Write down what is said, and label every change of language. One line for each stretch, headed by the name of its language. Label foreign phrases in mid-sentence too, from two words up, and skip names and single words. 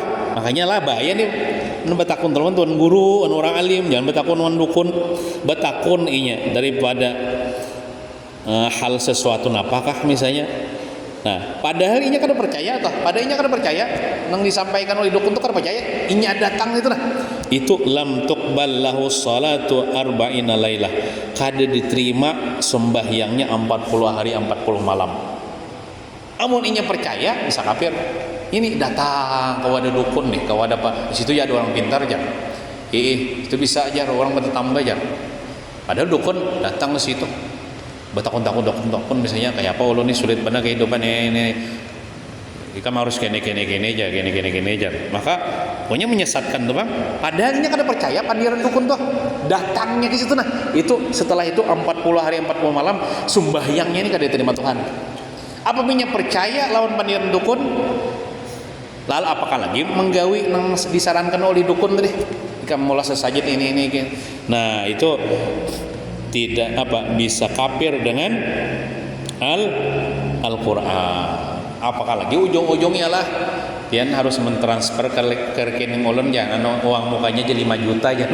Banjar: Makanya lah bahaya nih betakun teman tuan guru, orang alim, jangan betakun wan dukun. Betakun inya daripada hal sesuatu apakah misalnya. Nah, padahal inya kada percaya toh, padahal inya kada percaya nang disampaikan oleh dukun itu kada percaya, inya datang itu lah. Itu
Arabic: lam tuqbal lahu salatu arba'ina lailah.
Banjar: Kada diterima sembahyangnya 40 hari 40 malam. Amun inya percaya bisa kafir. Ini datang ke wadah dukun nih, ke wadah apa? Di situ ya ada orang pintar aja. Itu bisa aja orang bertambah aja. Padahal dukun datang ke situ, bertakun-takun dukun misalnya kayak apa ulun nih sulit benar kehidupan ini. Kita harus gini aja. Maka pokoknya menyesatkan tuh bang. Padahalnya kada percaya pandiran dukun tuh datangnya ke situ. Nah itu setelah itu 40 hari 40 malam sembahyangnya ini kada diterima Tuhan. Apa punya percaya lawan pandiran dukun? Lalu apakah lagi menggawi yang disarankan oleh dukun tadi? Jika mulai sesajid ini. Nah itu tidak bisa kafir dengan Al-Quran. Apakah lagi ujung-ujungnya lah pian harus mentransfer ke rekening ulun jangan uang mukanya jadi 5 juta aja.